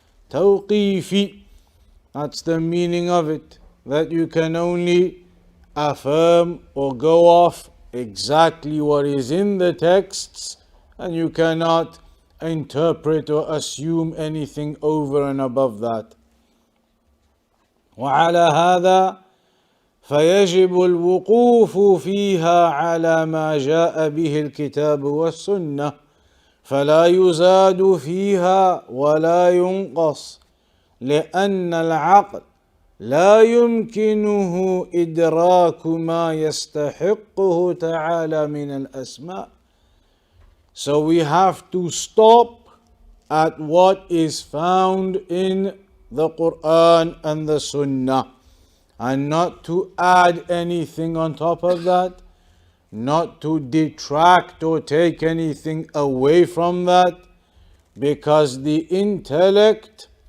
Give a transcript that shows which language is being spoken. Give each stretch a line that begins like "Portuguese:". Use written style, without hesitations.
English: Tawqifi, that's the meaning of it, that you can only affirm or go off exactly what is in the texts, and you cannot interpret or assume anything over and above that.
Arabic: وعلى هذا فيجب الوقوف فيها على ما جاء به الكتاب والسنة فلا يزاد فيها ولا ينقص لأن العقل لا يمكنه إدراك ما يستحقه تعالى من الأسماء.
English: So we have to stop at what is found in the Quran and the Sunnah, and not to add anything on top of that, not to detract or take anything away from that, because the intellect,